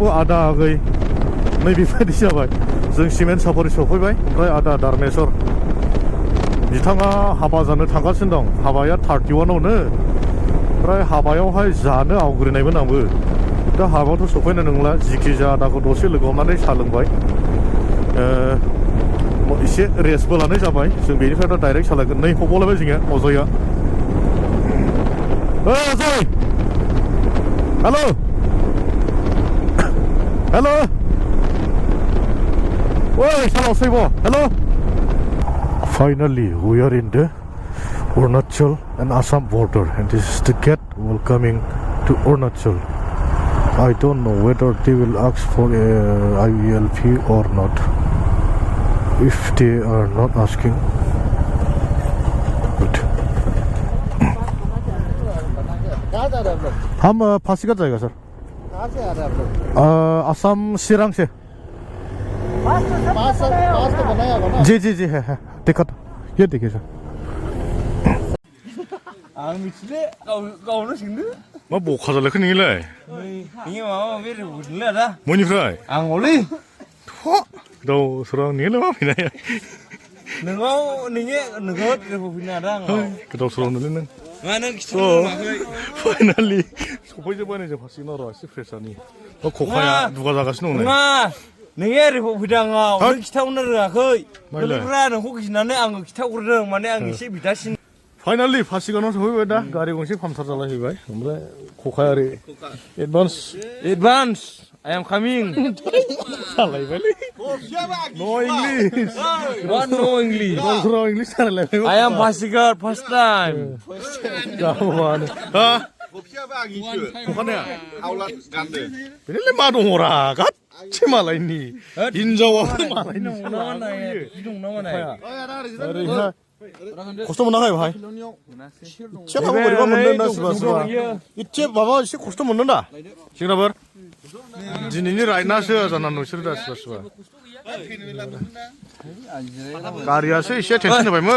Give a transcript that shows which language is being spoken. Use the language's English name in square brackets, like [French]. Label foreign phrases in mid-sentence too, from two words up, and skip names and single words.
[Bodo] आदा आगै नै बेबायदि जाबाय जों सिमेन्ट सापरि सफैबाय ओमफ्राय आदा दारमेश्वर बिथाङा हाबा जानो थांगासिनो दं हाबाया 31आवनो ओमफ्राय हाबायावहाय जानो आवग्रिनायमोन आंबो दा हाबायावथ' सफैनाय नंला जिखि जाया आदाखौ दसे लोगो हमनानै साहा लोंबाय एसे रेस्टबो लानाय जाबाय जों बेनिफ्राय डाइरेक्ट सालायगोन नै हबावलायबाय जोंनिया अजया अजय हेल' [English] Oi, hello, Saibo. Hello. Finally, we are in the Arunachal and Assam border, and this is the gate welcoming to Arunachal. I don't know whether they will ask for a IVLP or not. If they are not asking, good. [Hindi] हम फांसीगढ़ जाएगा सर। कहाँ से आ रहे हैं आप लोग? असम सिरांग से। पास तो बनाया होगा ना? जी है देखा था ये देखिए सर [Bodo] आं मिथिले गावनो सोंदो मा बखा जालायखो नोंलाय नोंनि माबा माबि रोंगौलै आदा बयनिफ्राय आं हलै दाउसरा नोंलाय मा फैनाय नोंखौ फैनो आदा आं गोदाव सोराव नोंलाय नों मा नों खिथाखै फाइनालि सफैजोब्बाय नै जों फारसेनो र' एसे फ्रेसारनि खखाया दुगा जागासिनो दं नङा नोङो ओरैखौ फैदों आंनाव नों खिथाहरनो रोङाखै लोगोफ्रा नोंखौ गिनानै आङो खिथाहरदों माने आं एसे बिदासिन फाइनालि फारसेगावनाव सफैबाय दा गारि गंसे पामसार जालायहैबाय ओमफ्राय खखाया ओरै एडभान्स [English] I am coming [Bodo] सालायबायलै [English] no English What no English [Bodo] दाउसराव इंलिश सालायलायबाय [English] I am Pasigar first time [Bodo] गावआनो हा खखानाया बेनिलाय मा दङरा गासै मालायनि हिनजावाबो मालायनि ओरैहाय खस्थ' मोनाखै भाइ एसे थाबो बोरैबा मोनदों ना सोरबा एसे माबा एसे खस्थ' मोनदों दा सेंग्राफोर दिनैनि राइडनासो जाना नोंसोर दा सोरबा गारियासो एसे टेनसन होबायमोन